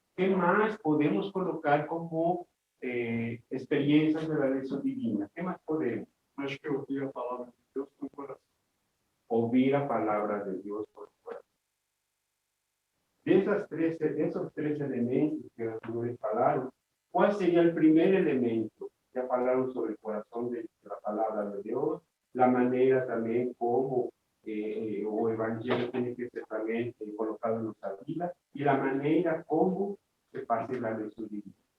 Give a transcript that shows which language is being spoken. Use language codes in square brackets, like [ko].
[es] ¿Qué más podemos colocar como experiencias de la ley divina? ¿Qué más podemos? [pt] Acho que ouvir a palavra de Deus com o coração. [es] Oír la palabra de Dios por el corazón. De esos tres elementos que los señores hablaron, ¿cuál sería el primer elemento ya hablaron sobre el corazón de la palabra de Dios, la manera también como o evangelio tiene que ser también colocado en nuestra vida y la manera como se pase la lección divina.